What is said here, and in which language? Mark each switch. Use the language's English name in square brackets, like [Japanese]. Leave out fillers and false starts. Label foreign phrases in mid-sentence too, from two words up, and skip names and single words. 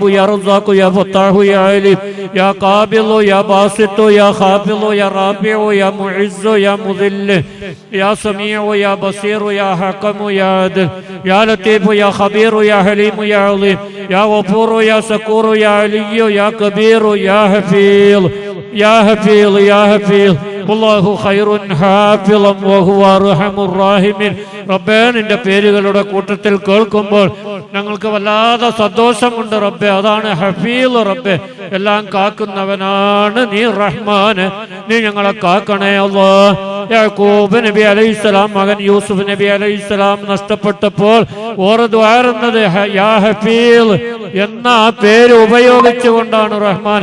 [Arabic] يا رزاق يا فتاح يا عليم يا قابل يا باسط يا خافض يا رافع يا معز يا مذل يا سميع يا بصير يا حكم يا عدل يا لطيف يا خبير يا حليم يا عظيم يا غفور يا شكور يا علي يا كبير يا حفيظ يا حفيظ يا حفيظ والله خير حافظا وهو أرحم الراحمين. [Malayalam] റബ്ബേ നിന്റെ പേരുകളുടെ കൂട്ടത്തിൽ കേൾക്കുമ്പോൾ ഞങ്ങൾക്ക് വല്ലാതെ സന്തോഷമുണ്ട് റബ്ബേ. അതാണ് ഹഫീൽ റബ്ബേ, എല്ലാം കാക്കുന്നവനാണ് നീ റഹ്മാൻ. നീ ഞങ്ങളെ കാക്കണേ അല്ലാഹ്. യാക്കൂബ് നബി അലൈഹിസ്സലാം മകൻ യൂസുഫ് നബി അലൈഹിസ്സലാം നഷ്ടപ്പെട്ടപ്പോൾ ഓർ ദ്വാരുന്നത് [Arabic] يا حفيظ [Malayalam] എന്ന ആ പേര് ഉപയോഗിച്ചുകൊണ്ടാണ് റഹ്മാൻ.